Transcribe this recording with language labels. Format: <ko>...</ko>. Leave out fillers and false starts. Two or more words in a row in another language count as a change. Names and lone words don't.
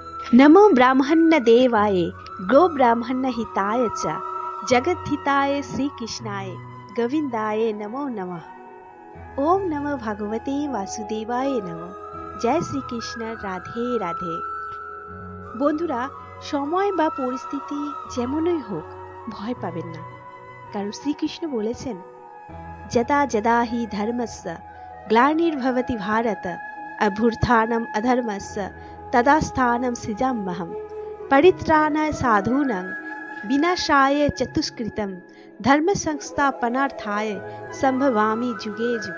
<sa>नमो ब्राह्मण देवाय गो ब्राह्मण हिताय च जगत हिताय श्री कृष्णाय गोविंदाय नमो नमः। ओम नमो भगवते वासुदेवाय नमः। जय श्री कृष्ण। राधे राधे।</sa> <bn>বন্ধুরা, সময় বা পরিস্থিতি যেমনই হোক ভয় পাবেন না, কারণ শ্রীকৃষ্ণ বলেছেন</bn> <sa>যদা যদা হি ধর্মস্য গ্লানির্ভবতি ভারত অভ্যুত্থানম অধর্মস্য তদা স্থানম সৃজাম্যহম পরিত্রাণায় সাধূনাং বিনাশায় চতুষ্কৃতম ধর্ম সংস্থাপনার্থায় সম্ভবামি যুগে যুগে।</sa>